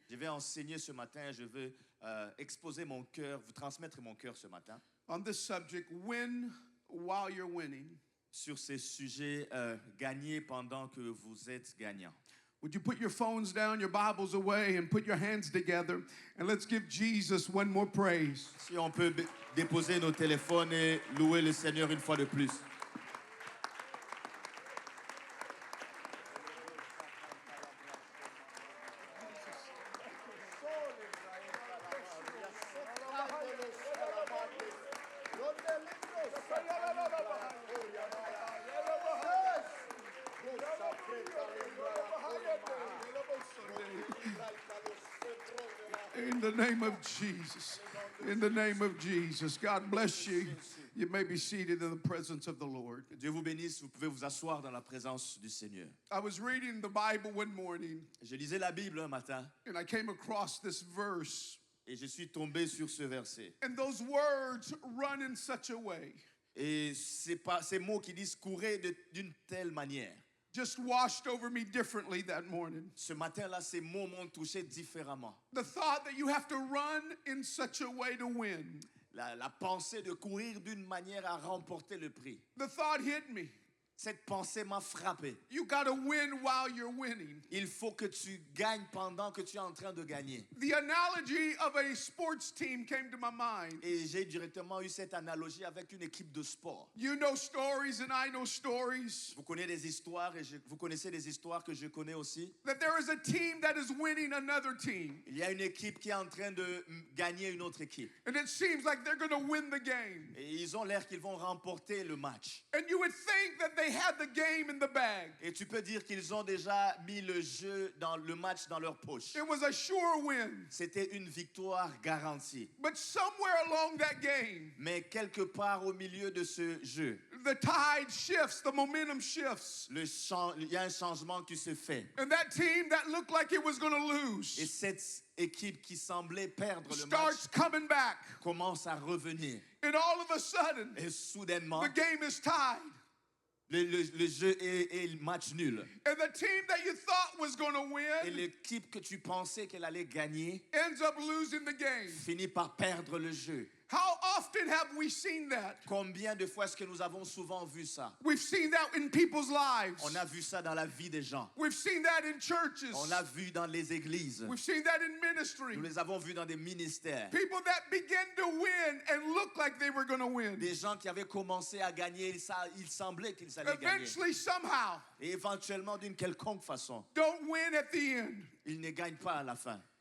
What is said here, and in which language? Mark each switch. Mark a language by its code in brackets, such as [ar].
[fr] Je vais enseigner ce matin, je veux exposer mon cœur, vous transmettre mon cœur ce matin [en] On this subject, win while you're winning. [fr] sur ces sujets gagner pendant que vous êtes gagnant. [en] Would you put your phones down, your Bibles away, and put your hands together, and let's give Jesus one more praise. [fr] Si on peut déposer nos téléphones et louer le Seigneur une fois de plus. [en] In the name of Jesus. In the name of Jesus. God bless you. You may be seated in the presence of the Lord. [fr] Que Dieu vous bénisse, vous pouvez vous asseoir dans la présence du Seigneur. [en] I was reading the Bible one morning, [fr] Je lisais la Bible un matin [en] and I came across this verse. [fr] et je suis tombé sur ce verset. [en] And those words run in such a way, [fr] Et ces mots qui disent courez d'une telle manière. [en] just washed over me differently that morning. [fr] Ce matin-là, ces mots m'ont touché différemment. [en] The thought that you have to run in such a way to win. [fr] La pensée de courir d'une manière à remporter le prix. [en] The thought hit me. [fr] Cette pensée m'a frappé. [en] You got to win while you're winning. [fr] Il faut que tu gagnes pendant que tu es en train de gagner. [en] The analogy of a sports team came to my mind. [fr] Et j'ai directement eu cette analogie avec une équipe de sport. [en] You know stories and I know stories. [fr] Vous connaissez des histoires et vous connaissez des histoires que je connais aussi. [en] That there is a team that is winning another team. [fr] Il y a une équipe qui est en train de gagner une autre équipe. [en] And it seems like they're going to win the game. [fr] Et ils ont l'air qu'ils vont remporter le match. [en] And you would think that they had the game in the bag. [fr] Et tu peux dire qu'ils ont déjà mis le jeu dans le match dans leur poche. [en] It was a sure win. [fr] C'était une victoire garantie. [en] But somewhere along that game, [fr] Mais quelque part au milieu de ce jeu, [en] the tide shifts, the momentum shifts. [fr] il y a un changement qui se fait. [en] And that team that looked like it was going to [fr] Et [en] lose [fr] cette équipe qui semblait perdre le match [en] starts coming back. [fr] commence à revenir. [en] And all of a sudden, [fr] Et soudainement, [en] the game is tied. [fr] le jeu est match nul. [en] And the team that you thought was going to [fr] Et [en] win [fr] l'équipe que tu pensais qu'elle allait gagner [en] ends up losing the game. [fr] finit par perdre le jeu. [en] How often have we seen that? [fr] Combien de fois est-ce que nous avons souvent vu ça? [en] We've seen that in people's lives. [fr] On a vu ça dans la vie des gens. [en] We've seen that in churches. [fr] On l'a vu dans les églises. [en] We've seen that in ministry. [fr] Nous les avons vus dans des ministères. [en] People that began to win and look like they were going to win. [fr] Des gens qui avaient commencé à gagner, il semblait qu'ils allaient gagner. [en] Eventually, somehow, [fr] Et éventuellement, d'une quelconque façon, [en] don't win at the end. [fr] ils ne gagnent pas à la fin.